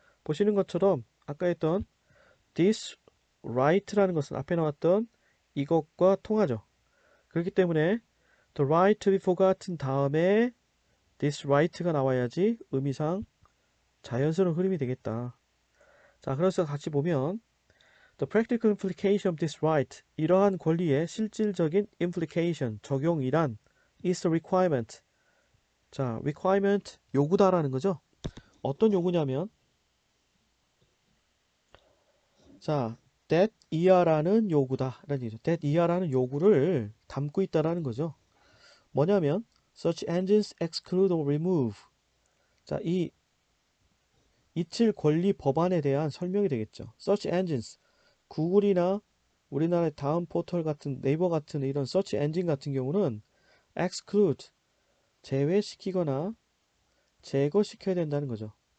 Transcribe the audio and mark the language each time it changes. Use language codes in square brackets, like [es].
[ko] 보시는 것처럼 아까 했던 this right라는 것은 앞에 나왔던 이것과 통하죠. 그렇기 때문에 the right to be forgotten 다음에 this right가 나와야지 의미상 자연스러운 흐름이 되겠다. 자, 그래서 같이 보면 [en] the practical implication of this right, [ko] 이러한 권리의 실질적인 implication, 적용이란 [en] is the requirement. [ko] 자, requirement 요구다라는 거죠. 어떤 요구냐면 자, that 이하라는 요구다라는 얘기죠. that 이하라는 요구를 담고 있다라는 거죠. [en] 뭐냐면 such engines exclude or remove. [ko] 자, 이 이칠 권리 법안에 대한 설명이 되겠죠. search engines, 구글이나 우리나라의 다음 포털 같은 네이버 같은 이런 서치 엔진 같은 경우는 exclude, 제외시키거나 제거시켜야 된다는 거죠.